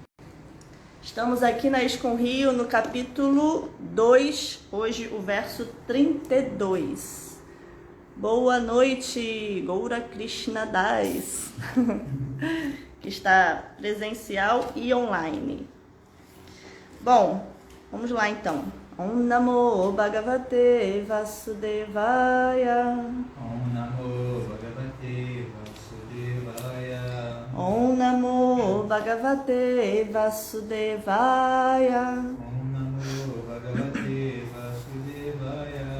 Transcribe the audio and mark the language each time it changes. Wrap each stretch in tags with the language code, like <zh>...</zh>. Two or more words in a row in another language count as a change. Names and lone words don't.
<pt>Estamos aqui na Iscom Rio no capítulo 2, hoje o verso 32. Boa noite, Goura Krishna Das, que está presencial e online. Bom, vamos lá então.</pt> <sa>Om Namo Bhagavate Vasudevaya. Om Namo Bhagavate Vasudevaya. Om Namo Bhagavate Vasudevaya. Om Namo Bhagavate Vasudevaya.</sa>